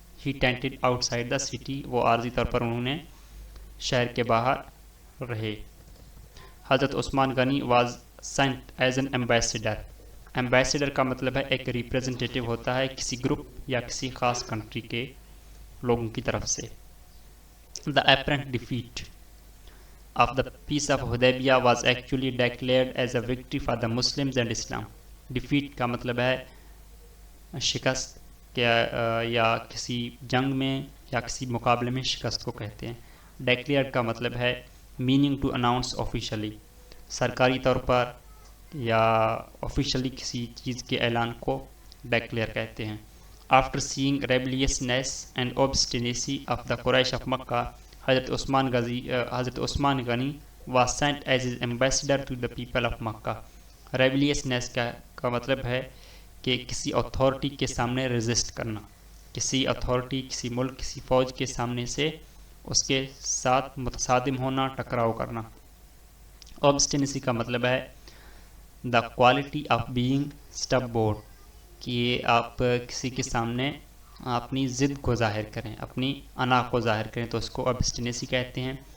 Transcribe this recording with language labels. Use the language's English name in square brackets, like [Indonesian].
[English] ہی tented outside the city, [Urdu] وہ عارضی طور پر انہوں نے شہر کے باہر رہے. [English] Hazrat Usman Ghani was sent as an ambassador. [Urdu] Ambassador کا مطلب ہے ایک ریپریزنٹیٹیو ہوتا ہے کسی گروپ یا کسی خاص کنٹری کے لوگوں کی طرف سے. [English] The apparent defeat of the peace of Hudaybiyah was actually declared as a victory for the Muslims and Islam. [Urdu] Defeat کا مطلب ہے شکست یا کسی جنگ میں یا کسی مقابلے میں شکست کو کہتے ہیں. Declared کا مطلب ہے [English] meaning to announce officially، [Urdu] سرکاری طور پر یا آفیشلی کسی چیز کے اعلان کو ڈیکلیئر کہتے ہیں. [English] After seeing rebelliousness and obstinacy of the Quraysh of Makkah, Hazrat Usman Ghani was sent as his ambassador to the people of Makkah. [Urdu] Rebelliousness کا مطلب ہے کہ کسی اتھارٹی کے سامنے ریزسٹ کرنا، کسی اتھارٹی، کسی ملک، کسی فوج کے سامنے سے اس کے ساتھ متصادم ہونا، ٹکراؤ کرنا. Obstinacy کا مطلب ہے [English] the quality of being stubborn، [Urdu] کہ آپ کسی کے سامنے اپنی ضد کو ظاہر کریں، اپنی انا کو ظاہر کریں، تو اس کو obstinacy کہتے ہیں.